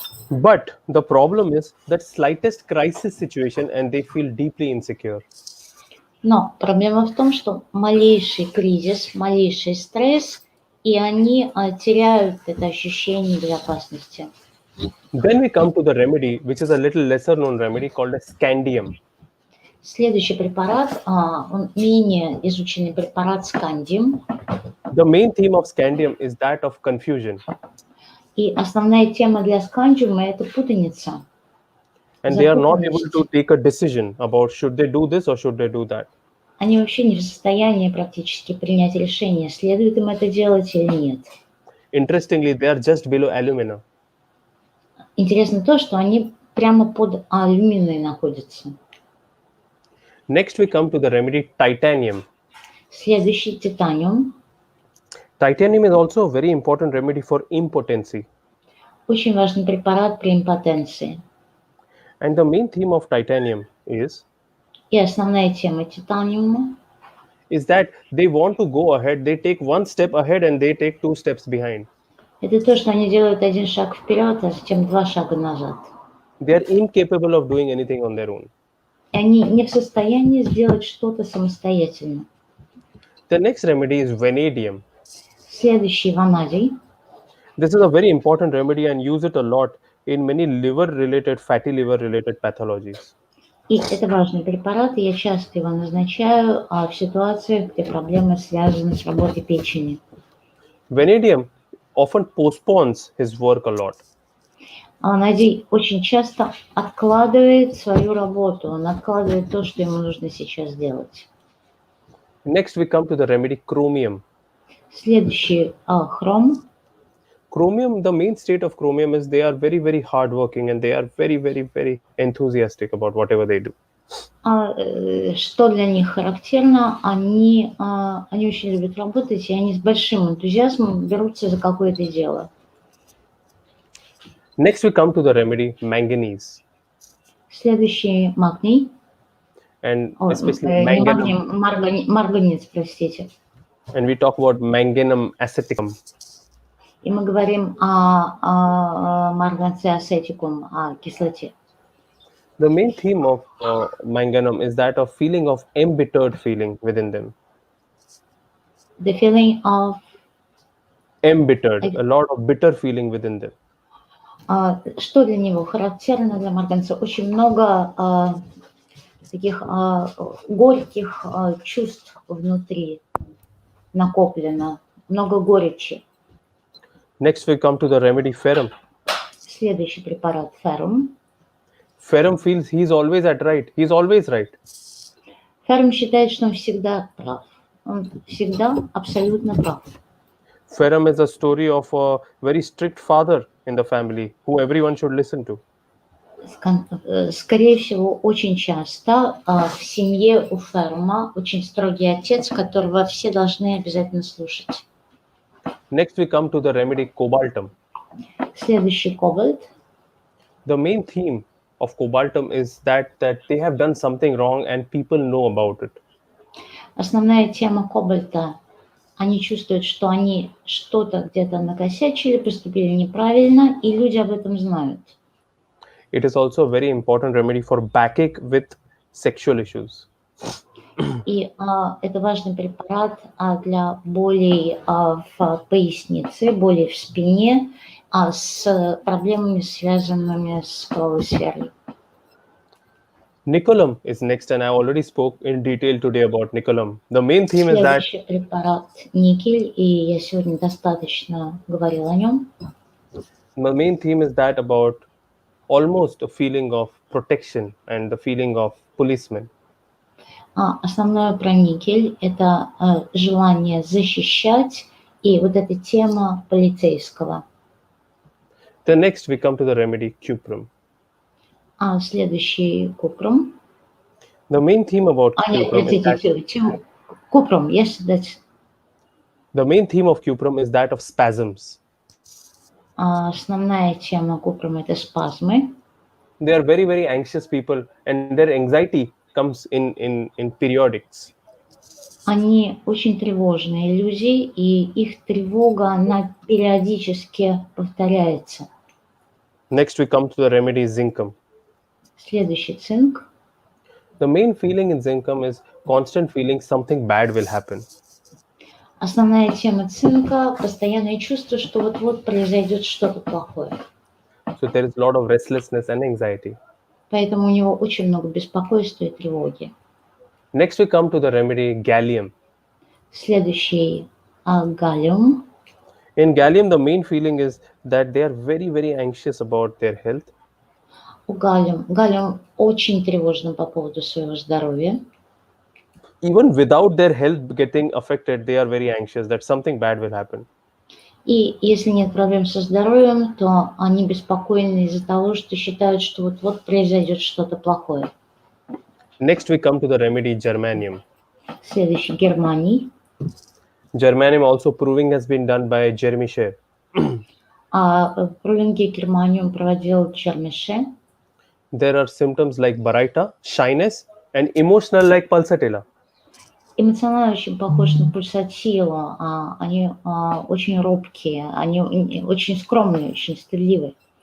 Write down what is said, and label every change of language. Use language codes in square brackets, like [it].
[en] But the problem is that slightest crisis situation and they feel deeply insecure. [ru] Но проблема в том, что малейший кризис, малейший стресс, и они теряют это ощущение безопасности. [en] Then we come to the remedy, which is a little lesser known remedy called as Scandium. [ru] Следующий препарат, он менее изученный препарат Скандиум. [en] The main theme of Scandium is that of confusion. [ru] И основная тема для Скандиума – это путаница. [en] And they are not able to take a decision about should they do this or should they do that. [ru] Они вообще не в состоянии практически принять решение, следует им это делать или нет. [en] Interestingly, they are just below alumina. [ru] Интересно то, что они прямо под алюминой находятся. [en] Next, we come to the remedy titanium. [ru] Следующий титаниум. [en] Titanium is also a very important remedy for impotency. [ru] Очень важный препарат при импотенции. [en] And the main theme of titanium is [ru] И основная тема титаниума [en] that they want to go ahead, they take one step ahead and they take two steps behind. [ru] это то, что они делают один шаг вперед, а затем два шага назад. [en] They are incapable of doing anything on their own. [ru] И они не в состоянии сделать что-то самостоятельно. [en] The next remedy is vanadium. [ru] Следующий ванадий. [en] This is a very important remedy and use it a lot in many liver-related, fatty liver-related pathologies. [ru] И это важный препарат, и я часто его назначаю в ситуациях, где проблемы связаны с работой печени. [en] Vanadium often postpones his work a lot. [ru] Надей очень часто откладывает свою работу, он откладывает то, что ему нужно сейчас делать. [en] Next, we come to the remedy chromium. [ru] Следующий хром. [en] Chromium, the main state of chromium is they are very, very hardworking and they are very, very, very enthusiastic about whatever they do. [ru] Что для них характерно, они очень любят работать, и они с большим энтузиазмом берутся за какое-то дело. [en] Next, we come to the remedy manganese. [ru] Следующий магний. [en] And [ru] Ой, [en] especially [ru] не [en] manganum. [ru] магний, марганец, простите. [en] And we talk about manganum aceticum. [ru] И мы говорим о марганце ацетикум, о кислоте. [en] The main theme of manganum is that of feeling of embittered feeling within them. The feeling of... Embittered, a lot of bitter feeling within them. [ru] Что для него характерно для марганца? Очень много таких горьких чувств внутри накоплено, много горечи. [en] Next, we come to the remedy ferrum. [ru] Следующий препарат феррум. [en] Ferrum feels he's always always right. [ru] Феррум считает, что он всегда прав. Он всегда абсолютно прав. [en] Ferrum is a story of a very strict father in the family who everyone should listen to. [ru] Скорее всего, очень часто в семье у феррума очень строгий отец, которого все должны обязательно слушать. [en] Next, we come to the remedy cobaltum. [ru] Следующий кобальт. [en] The main theme of cobaltum is that they have done something wrong and people know about it. [ru] Основная тема кобальта. Они чувствуют, что они что-то где-то накосячили, поступили неправильно, и люди об этом знают. [en] It is also a very important remedy for backache with sexual issues. [ru] И это важный препарат для болей в пояснице, болей в спине, с проблемами, связанными с половой сферой. [en] Nicolum is next, and I already spoke in detail today about Nicolum. The main theme is that [ru] Следующий препарат никель, и я сегодня достаточно говорила о нем. [en] the main theme is that about almost a feeling of protection and the feeling of policeman. [ru] Основное про никель – это желание защищать и вот эта тема полицейского. [en] The next we come to the remedy cuprum. [ru] Следующий купрум. [en] The main theme about cuprum is that, купрум, yes, that's... the main theme of cuprum is that of spasms. [ru] Основная тема купрум – это спазмы. [en] They are very, very anxious people, and their anxiety comes in periodics. [ru] Они очень тревожные люди, и их тревога, она периодически повторяется. [en] Next, we come to the remedy zincum. [ru] Следующий цинк. [en] The main feeling in zincum is constant feeling something bad will happen. [ru] Основная тема цинка – постоянное чувство, что вот-вот произойдет что-то плохое. [en] So there is a lot of restlessness and anxiety. [ru] Поэтому у него очень много беспокойства и тревоги. [en] Next, we come to the remedy gallium. [ru] Следующий галлиум. [en] In gallium, the main feeling is that they are very, very anxious about their health. [ru] У галлиум очень тревожен по поводу своего здоровья. [en] Even without their health getting affected, they are very anxious that something bad will happen. [ru] И если нет проблем со здоровьем, то они беспокойны из-за того, что считают, что вот-вот произойдет что-то плохое. [en] Next, we come to the remedy germanium. [ru] Следующий германий. [en] Germanium also proving has been done by Jeremy Sher. [ru] Пролинги германиум проводил Джермеше. [en] There are symptoms like baraita, shyness, and emotional like pulsatilla. [ru] Эмоционально очень похож на пульсатилу. Они очень робкие, они очень скромные, очень стыдливые.